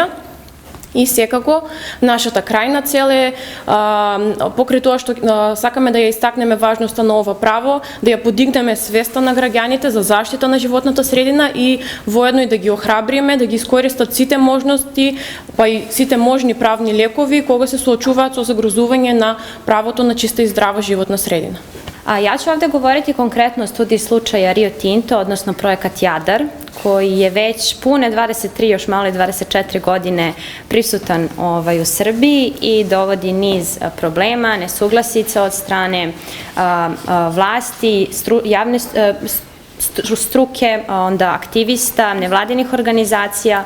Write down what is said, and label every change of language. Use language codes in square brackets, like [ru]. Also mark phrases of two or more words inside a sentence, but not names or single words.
[mk] И секако, нашата крајна цел е, покрај тоа што сакаме да ја истакнеме важноста на ова право, да ја подигнеме свеста на граѓаните за заштита на животната средина и воедно и да ги охрабриме, да ги искористат сите можности, па и сите можни правни лекови кога се соочуваат со загрозување на правото на чиста и здрава животна средина. [sr] Ja ću ovde govoriti konkretno o studiji slučaja Rio Tinto, odnosno projekat Jadar, koji je već pune 23, još malo i 24 godine prisutan u Srbiji i dovodi niz problema, nesuglasica od strane vlasti, javne struke, onda aktivista, nevladinih organizacija.